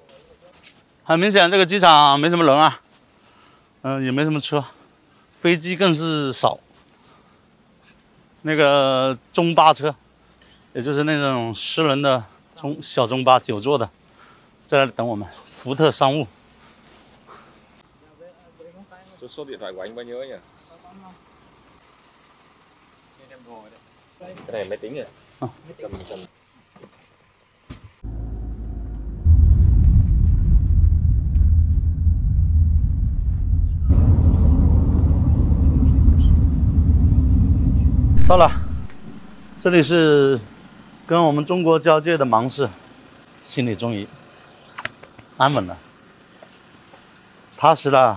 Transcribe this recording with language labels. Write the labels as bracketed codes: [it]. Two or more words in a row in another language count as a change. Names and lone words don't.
[zh] 很明显，这个机场没什么人啊，也没什么车，飞机更是少。那个中巴车，也就是那种私人的小中巴，9座的，在那里等我们。福特商务。 [vi] số điện thoại của anh bao nhiêu ấy nhỉ? Cái này máy tính rồi. Cầm. [zh] 到了，这里是跟我们中国交界的芒市，心里终于安稳了，踏实了。